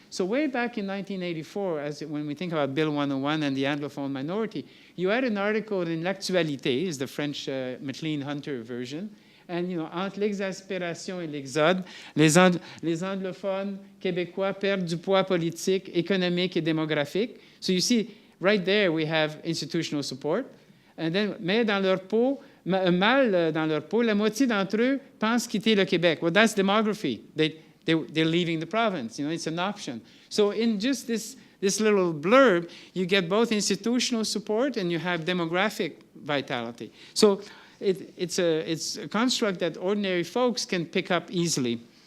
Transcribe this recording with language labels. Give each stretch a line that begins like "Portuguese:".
English: So way back in 1984, when we think about Bill 101 and the Anglophone minority, you had an article in L'Actualité, is the French McLean-Hunter version, and
French: entre l'exaspération et l'exode, les anglophones québécois perdent du poids politique, économique et démographique.
English: So you see, right there we have institutional support. And then,
French: mais dans leur peau, mal dans leur peau, la moitié d'entre eux pensent quitter le Québec.
English: Well, that's demography. They're leaving the province. It's an option. So in just this little blurb, you get both institutional support and you have demographic vitality. So it's a construct that ordinary folks can pick up easily.